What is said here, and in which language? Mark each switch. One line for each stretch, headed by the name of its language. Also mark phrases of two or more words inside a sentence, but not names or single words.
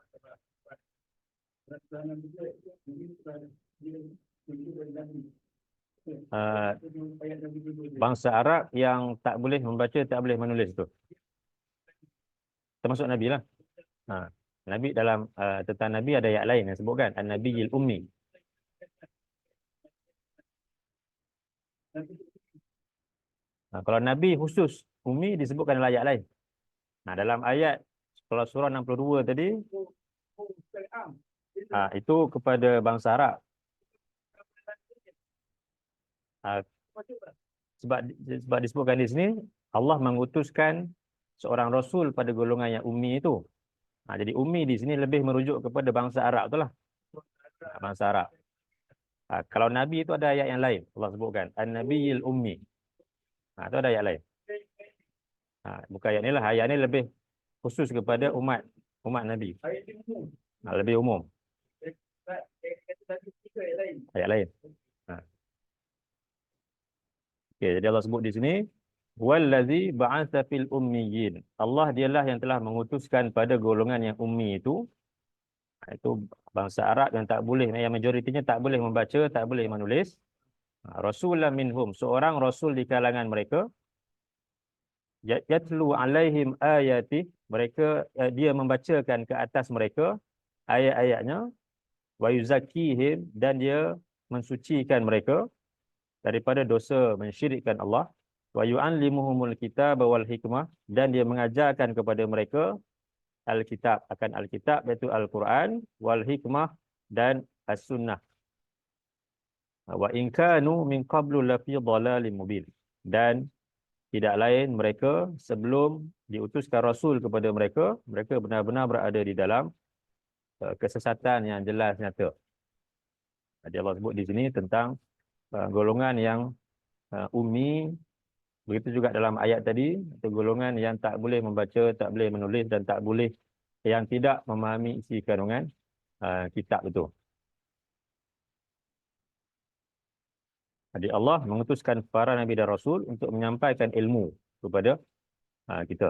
Malay: Bangsa Arab yang tak boleh membaca, tak boleh menulis itu, termasuk Nabi lah. Nabi dalam tentang Nabi ada ayat lain yang sebutkan
Arabic: النبي الأمي.
Malay: Kalau Nabi khusus Ummi disebutkan dalam ayat lain. Dalam ayat kalau surah 62 tadi, itu kepada bangsa Arab. Sebab disebutkan di sini Allah mengutuskan seorang rasul pada golongan yang ummi itu. Jadi ummi di sini lebih merujuk kepada bangsa Arab itulah. Bangsa Arab. Kalau Nabi itu ada ayat yang lain. Allah sebutkan
Arabic: النبي الأمي.
Malay: Itu ada ayat lain. Bukan ayat ni lah. Ayat ni lebih khusus kepada umat Nabi. Lebih umum. Ayat lain. Okay, jadi Allah sebut di sini
Arabic: والذي بعث في الأميين.
Malay: Allah dialah yang telah mengutuskan pada golongan yang ummi itu bangsa Arab yang tak boleh, yang majoritinya tak boleh membaca, tak boleh menulis.
Arabic: رسولا منهم,
Malay: seorang rasul di kalangan mereka.
Arabic: يتلو عليهم آياته,
Malay: mereka dia membacakan ke atas mereka ayat-ayatnya.
Arabic: ويزكيهم,
Malay: dan dia mensucikan mereka daripada dosa mensyirikkan Allah.
Arabic: ويعلمهم الكتاب والحكمة,
Malay: dan dia mengajarkan kepada mereka Alkitab, akan Alkitab iaitu Al-Quran,
Arabic: والحكمة,
Malay: dan as-sunnah.
Arabic: وإن كانوا من قبل لفي ضلال مبين,
Malay: dan tidak lain mereka sebelum diutuskan rasul kepada mereka, mereka benar-benar berada di dalam kesesatan yang jelas nyata. Jadi Allah sebut di sini tentang golongan yang ummi. Begitu juga dalam ayat tadi, itu golongan yang tak boleh membaca, tak boleh menulis, dan tak boleh, yang tidak memahami isi kandungan kitab itu. Jadi Allah mengutuskan para Nabi dan Rasul untuk menyampaikan ilmu kepada kita.